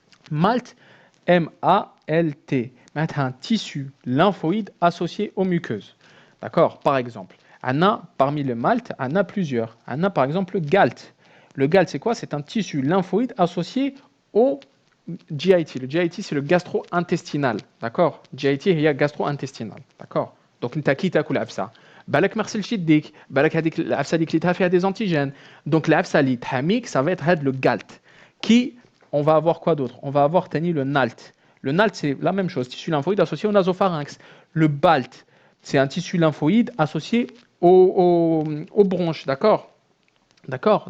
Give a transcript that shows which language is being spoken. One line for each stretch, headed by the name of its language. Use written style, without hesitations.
French: Malt, M-A-L-T, un tissu lymphoïde associé aux muqueuses. D'accord? Par exemple, parmi le malt, on a plusieurs. On a par exemple le galt. Le galt, c'est quoi? C'est un tissu lymphoïde associé au GIT. Le GIT, c'est le gastro-intestinal. D'accord? GIT, il y a gastro-intestinal. D'accord? Donc, tu as qui t'a ça?
Arabic: بالك ما غسلش يديك بالك هذيك العفسه اللي كليتها فيها
French: des antigènes. Donc
Arabic: العفسه اللي تحميك
French: ça va être le galt qui on va avoir quoi d'autre? On va avoir le NALT. Le NALT, c'est la même chose, tissu lymphoïde associé au nasopharynx. Le BALT, c'est un tissu lymphoïde associé aux bronches, d'accord? D'accord?